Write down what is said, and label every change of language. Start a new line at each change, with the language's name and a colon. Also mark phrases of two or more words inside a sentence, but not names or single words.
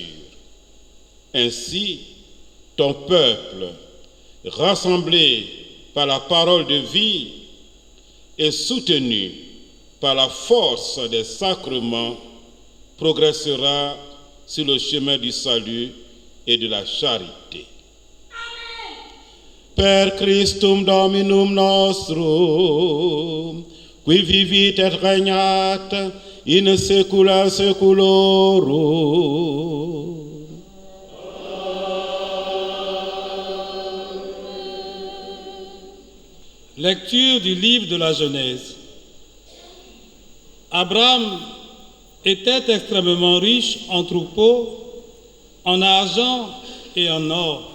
French: Ainsi, ton peuple, rassemblé par la parole de vie et soutenu par la force des sacrements, progressera sur le chemin du salut et de la charité.
Latin: Per Christum Dominum nostrum, qui vivit et regnat in saecula saeculorum.
French: Lecture du livre de la Genèse. Abraham était extrêmement riche en troupeaux, en argent et en or.